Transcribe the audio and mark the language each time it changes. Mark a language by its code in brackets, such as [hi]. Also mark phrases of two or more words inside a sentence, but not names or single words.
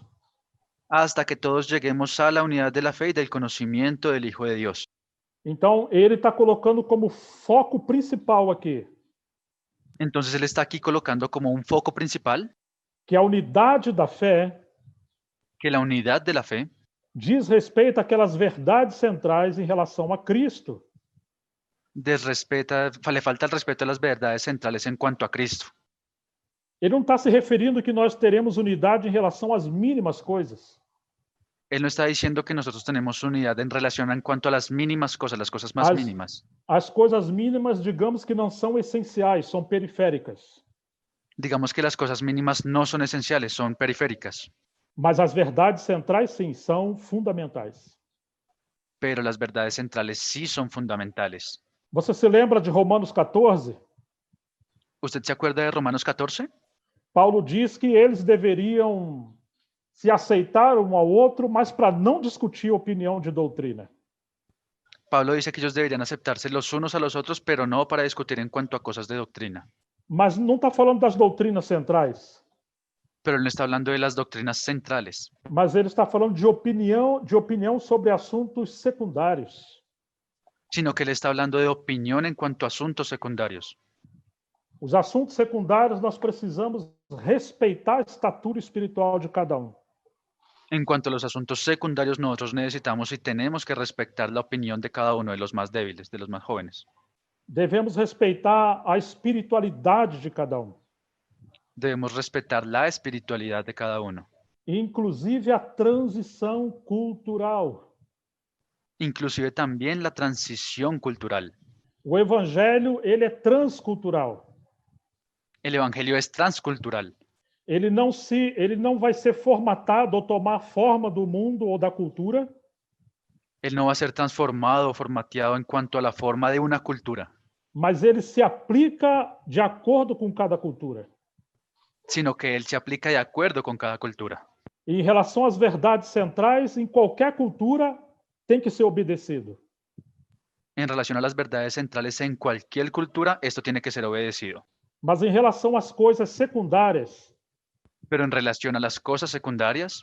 [es] hasta que todos lleguemos a la unidad de la fe y del conocimiento del Hijo de Dios. [pt] Então, ele está colocando como foco principal aqui [es] Entonces él está aquí colocando como un foco principal [pt] que a unidade da fé [es] que la unidad de la fe [pt] diz respeito àquelas verdades centrais em relação a Cristo. [es] le falta el respeto a las verdades centrales en cuanto a Cristo. [pt] Ele não está se referindo que nós teremos unidade em relação às mínimas coisas. [es] Él no está diciendo que nosotros tenemos unidad en relación en cuanto a las mínimas cosas, las cosas más [pt] As, mínimas. as coisas mínimas, digamos que não são essenciais, são periféricas. [es] Digamos que las cosas mínimas no son esenciales, son periféricas, [pt] Mas as verdades centrais, sim, são fundamentais. [es] pero las verdades centrales sí son fundamentales. [pt] Você se lembra de Romanos 14? [es] ¿Usted se acuerda de Romanos 14? [pt] Paulo diz que eles deveriam se aceitar um ao outro, mas para não discutir opinião de doutrina. [es] Pablo dice que ellos deberían aceptarse los unos a los otros, pero no para discutir en cuanto a cosas de doctrina. [pt] Mas não está falando das doutrinas centrais, [es] Pero él no está hablando de las doctrinas centrales, [pt] mas ele está falando de opinião sobre assuntos secundários. [es] sino que él está hablando de opinión en cuanto a asuntos secundarios. [pt] Os assuntos secundários nós precisamos respeitar a estatura espiritual de cada um. [es] En cuanto a los asuntos secundarios, nosotros necesitamos y tenemos que respetar la opinión de cada uno de los más débiles, de los más jóvenes. [pt] Devemos respeitar a espiritualidade de cada um, [es] Debemos respetar la espiritualidad de cada uno, [pt] inclusive a transição cultural. [es] inclusive también la transición cultural. [pt] O evangelho, ele é transcultural. [es] El evangelio es transcultural. [pt] Ele não vai ser formatado ou tomar forma do mundo ou da cultura, [es] Él no va a ser transformado o formateado en cuanto a la forma de una cultura, [pt] mas ele se aplica de acordo com cada cultura. [es] sino que él se aplica de acuerdo con cada cultura. [pt] E em relação às verdades centrais, em qualquer cultura, tem que ser obedecido. [es] En relación a las verdades centrales en cualquier cultura, esto tiene que ser obedecido. [pt] Mas em relação às coisas secundárias, [es] Pero en relación a las cosas secundarias,